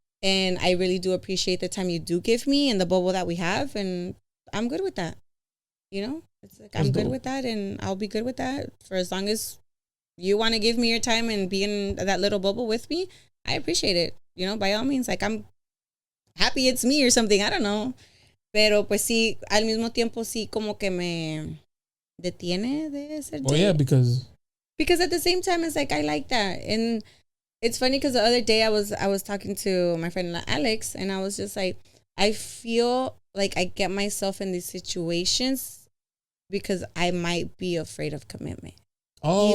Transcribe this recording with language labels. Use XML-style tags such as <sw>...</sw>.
<en>And I really do appreciate the time you do give me and the bubble that we have. And I'm good with that. It's like, I'm good with that and I'll be good with that for as long as you want to give me your time and be in that little bubble with me. I appreciate it. By all means, like, I'm happy it's me or something. I don't know.</en> <es>Pero pues sí, al mismo tiempo sí como que me detiene de ser.</es> <en>Oh yeah, because at the same time it's like I like that. And it's funny because the other day I was talking to my friend Alex and I was just like, I feel like I get myself in these situations because I might be afraid of commitment. Oh.</en>